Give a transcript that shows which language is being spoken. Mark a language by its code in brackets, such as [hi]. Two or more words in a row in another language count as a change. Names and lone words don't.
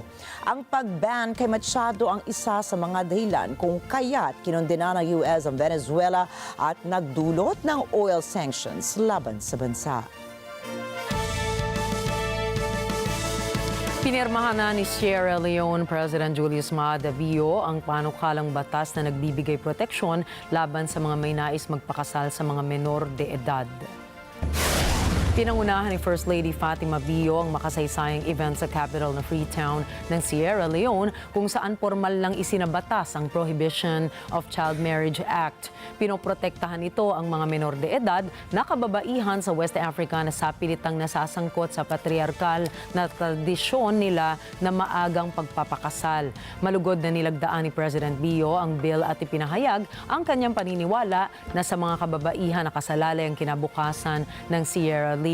[tl] Ang pag-ban kay Machado ang isa sa mga dahilan kung kaya't kinondena ng US ang Venezuela at nagdulot ng [en] oil sanctions [tl] laban sa bansa. Pinirmahan na ni Sierra Leone President Julius Maada Bio ang panukalang batas na nagbibigay proteksyon laban sa mga may nais magpakasal sa mga menor de edad. Pinangunahan ni First Lady Fatima Bio ang makasaysayang event sa capital na Freetown ng Sierra Leone kung saan formal lang isinabatas ang Prohibition of Child Marriage Act. Pinoprotektahan ito ang mga menor de edad na kababaihan sa West Africa na sapilitang nasasangkot sa patriarkal na tradisyon nila na maagang pagpapakasal. Malugod na nilagdaan ni President Bio ang bill at ipinahayag ang kanyang paniniwala na sa mga kababaihan na kasalalay ang kinabukasan ng Sierra Leone.